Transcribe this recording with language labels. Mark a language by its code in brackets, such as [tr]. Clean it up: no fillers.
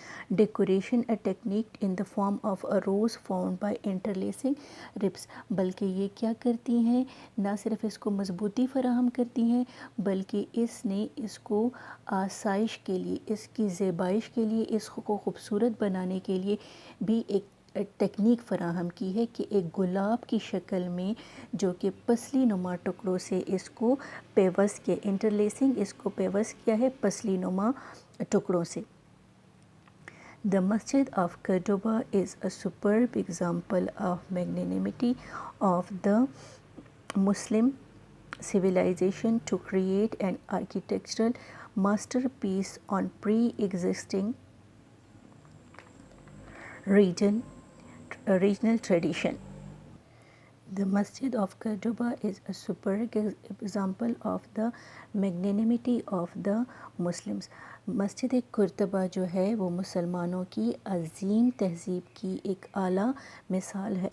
[en] decoration, a technique in the form of a rose formed by interlacing ribs, [ur] بلکہ یہ کیا کرتی ہیں, نہ صرف اس کو مضبوطی فراہم کرتی ہیں بلکہ اس نے اس کو آسائش کے لیے, اس کی زیبائش کے لیے, اس کو خوبصورت بنانے کے لیے بھی ایک ٹیکنیک فراہم کی ہے کہ ایک گلاب کی شکل میں جو کہ پسلی نما ٹکڑوں سے اس کو پیوست کیا, انٹرلیسنگ, اس کو پیوست کیا ہے پسلی نما ٹکڑوں سے. [en] The Masjid of Cordoba is a superb example of magnanimity of the Muslim civilization to create an architectural masterpiece on pre-existing regional tradition. The Masjid of Cordoba is a superb example of the magnanimity of the Muslims. [ur] مسجد قرطبہ جو ہے وہ مسلمانوں کی عظیم تہذیب کی ایک اعلیٰ مثال ہے.